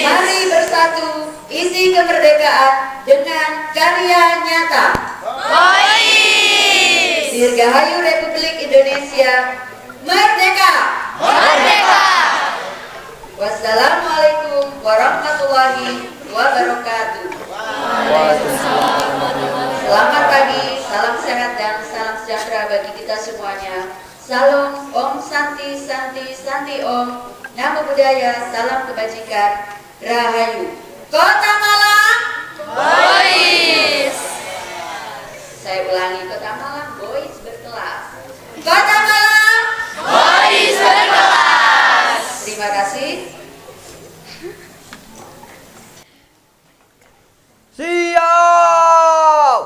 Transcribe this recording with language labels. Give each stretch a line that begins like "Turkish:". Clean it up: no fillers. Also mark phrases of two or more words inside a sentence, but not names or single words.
Indonesian: Mari bersatu, isi kemerdekaan dengan karya nyata. Boys. Dirgahayu Republik Indonesia Merdeka. Merdeka.
Arabic: والسلام عليكم ورحمة الله وبركاته.
Indonesian: Selamat pagi, salam sehat dan salam sejahtera bagi kita semuanya.
Sanskrit: Salam ॐ शान्तिः शान्तिः शान्तिः ॐ.
Pali: Namo Buddhaya,
Indonesian: salam kebajikan, Rahayu. Kota Malang. Boys. Saya ulangi, Kota Malang, boys berkelas. Kota Malang. Boys berkelas. Terima kasih. Siap!